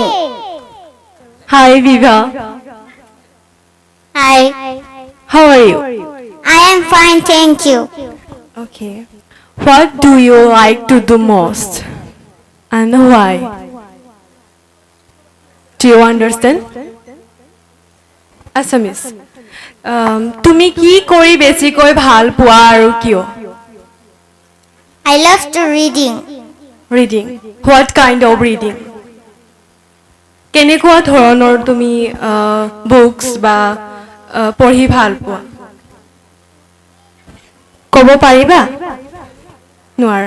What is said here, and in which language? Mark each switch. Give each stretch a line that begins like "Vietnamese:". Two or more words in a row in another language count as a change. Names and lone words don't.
English: Hi Viva. Hi. How are you? I am fine, thank you. Okay. What do you like to do most? And why? Do you understand?
Assamese: Assamese. তুমি কি কৰি বেছিকৈ ভাল পোৱা আৰু কিয়?
English: I love to reading. Reading. What kind of reading?
Assamese: কেনেকুৱা ধৰণৰ তুমি books বা পঢ়ি ভাল পোৱা? ক'ব পাৰিবা? নোৱাৰা.